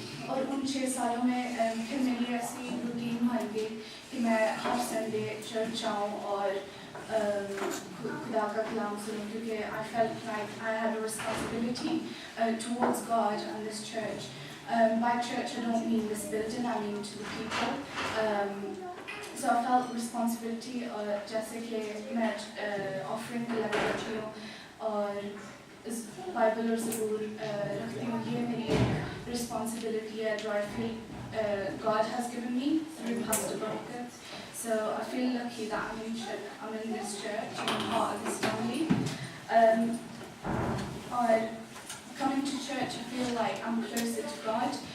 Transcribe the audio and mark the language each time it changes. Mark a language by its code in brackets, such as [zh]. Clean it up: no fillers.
[hi] और उन 6 सालों में फिर मेरी ऐसी रूटीन बन गई कि मैं हर संडे चर्च जाऊँ और खुदा का कलाम सुनूँ, क्योंकि [en] I felt like I had a responsibility towards God and this church. By church I don't mean this building, I mean to the people. So I felt responsibility [hi] जैसे कि मैं offering collect करती हूँ और इस बाइबल और ज़रूर रखती हूँ। ये मेरी एक responsibility है जो [en] I feel God has given me through [hi] Pastor Barkat. [en] So I feel lucky that I'm in this church, I'm part of this family. Or coming to church, I feel like I'm closer to God.